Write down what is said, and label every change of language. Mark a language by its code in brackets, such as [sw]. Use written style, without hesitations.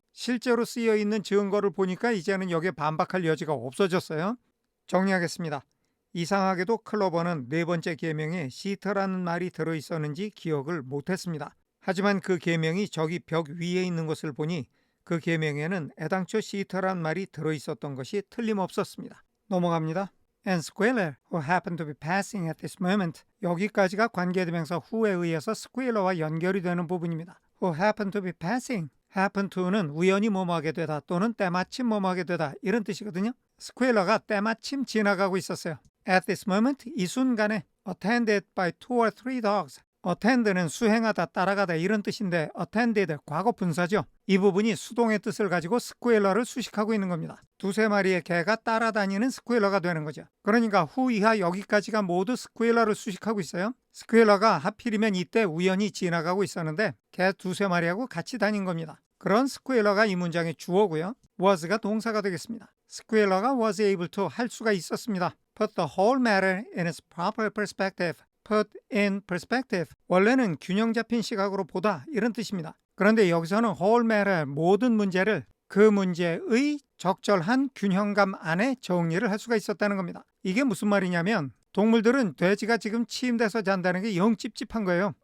[ko] 실제로 쓰여 있는 증거를 보니까 이제는 여기에 반박할 여지가 없어졌어요. 정리하겠습니다. 이상하게도 클로버는 네 번째 계명에 시트라는 말이 들어있었는지 기억을 못했습니다. 하지만 그 계명이 저기 벽 위에 있는 것을 보니 그 계명에는 애당초 시트란 말이 들어있었던 것이 틀림없었습니다. 넘어갑니다. [en] And Squealer, who happened to be passing at this moment. [ko] 여기까지가 관계대명사 who에 의해서 스퀘일러와 연결이 되는 부분입니다. [en] Who happened to be passing. [ko] happen to는 우연히 뭐뭐하게 되다 또는 때마침 뭐뭐하게 되다 이런 뜻이거든요. 스퀘일러가 때마침 지나가고 있었어요. [en] At this moment, 이 순간에 attended by 2 or 3 dogs. [ko] attend는 수행하다, 따라가다 이런 뜻인데 attended 과거 분사죠. 이 부분이 수동의 뜻을 가지고 스퀘일러를 수식하고 있는 겁니다. 두세 마리의 개가 따라다니는 스퀘일러가 되는 거죠. 그러니까 후 이하 여기까지가 모두 스퀘일러를 수식하고 있어요. 스퀘일러가 하필이면 이때 우연히 지나가고 있었는데 개 두세 마리하고 같이 다닌 겁니다. 그런 스퀘일러가 이 문장의 주어고요. was가 동사가 되겠습니다. 스퀘일러가 was able to 할 수가 있었습니다. [en] Put the whole matter in its proper perspective. Put in perspective. [ko] 원래는 균형 잡힌 시각으로 보다 이런 뜻입니다. 그런데 여기서는 whole matter 모든 문제를 그 문제의 적절한 균형감 안에 정리를 할 수가 있었다는 겁니다. 이게 무슨 말이냐면 동물들은 돼지가 지금 침대에서 잔다는 게 영 찝찝한 거예요.